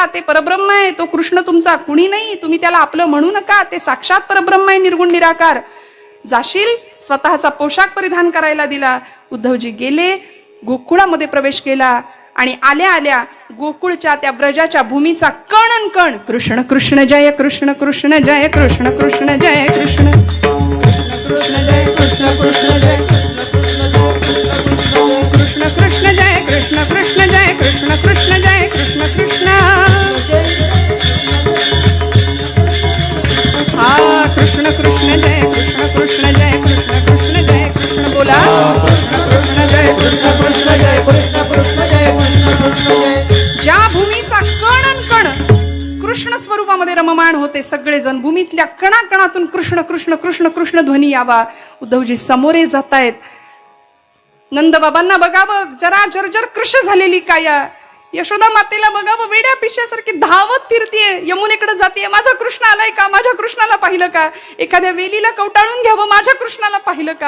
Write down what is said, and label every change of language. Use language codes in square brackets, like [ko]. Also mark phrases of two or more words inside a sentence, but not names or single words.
[mr] ते परब्रह्म आहे, तो कृष्ण तुमचा कुणी नाही, तुम्ही त्याला आपलं म्हणू नका. ते साक्षात परब्रह्म आहे, निर्गुण निराकार. जाशील, स्वतःचा पोशाख परिधान करायला दिला. उद्धवजी गेले, गोकुळामध्ये प्रवेश केला आणि आल्या आल्या गोकुळच्या त्या व्रजाच्या भूमीचा कण कण कृष्ण कृष्ण जय कृष्ण कृष्ण जय कृष्ण कृष्ण जय कृष्ण कृष्ण जय कृष्ण कृष्ण जय कृष्ण कृष्ण जय कृष्ण कृष्ण जय कृष्ण कृष्ण जय कृष्ण कृष्ण. हा कृष्ण कृष्ण कृष्ण जय कृष्ण कृष्ण जय कृष्ण बोला कृष्ण जय कृष्ण कृष्ण जय कृष्ण कृष्ण जय कृष्ण कृष्ण जय. ज्या भूमीचा कण कण कृष्ण स्वरूपामध्ये रममाण होते सगळेजण, भूमीतल्या कणाकणातून कृष्ण कृष्ण कृष्ण कृष्ण ध्वनी यावा. उद्धवजी समोरे जातायत. नंदबाबांना बघावं जरा जर्जर कृष्ण झालेली काया, यशोदा मातेला बघावं वेड्या पिशव्यासारखी धावत फिरतीये, यमुनेकडे जातीये, माझा कृष्ण आलाय का, माझ्या कृष्णाला पाहिलं का, एखाद्या वेलीला कवटाळून घ्यावं, माझ्या कृष्णाला पाहिलं का.